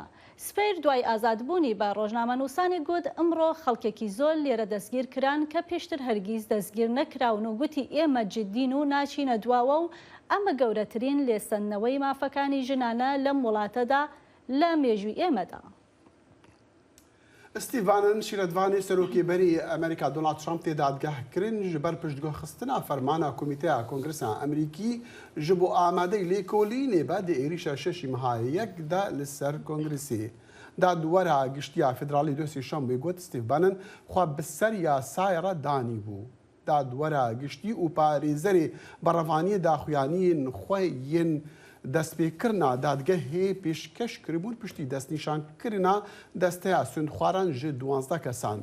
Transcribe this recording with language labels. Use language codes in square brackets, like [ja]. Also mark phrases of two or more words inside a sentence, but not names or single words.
[ckb] سپیر دوای ئازادبوونی بە ڕۆژنامەنووسانی گوت ئەمڕۆ خەڵکێکی زۆر لێرە دەستگیر کران کە پێشتر هەرگیز دەستگیر نەکراون و گوتی ئێمە جددین و ناچینە دواوە و ئەمە گەورەترین لێسەندنەوەی مافەکانی ژنانە لەم وڵاتەدا لە مێژووی ئێمەدا. [ku] ستیڤ بانن شیرەتوانی سەرۆکیبەری ئەمریکا دۆنالد ترامپ تێدادگەهکردن ji ber piştgihxistina fermana Komîteya Kongresa Amerîkî ji bo amadeyî lêkolînê be di êrişa şeşî mehayek de li ser Kongresê. Dadwera giştiya Federalî Dosî Şambê got Steve Bannon xwe bi ser yasayê re danî bû. Dadwera giştî û parêzerê berrevaniyê daxuyaniyên xwe yên destpêkirina dadgehê pêşkeş kiribûn piştî destnîşankirina desteya sûndxwaran ji 12 kesan.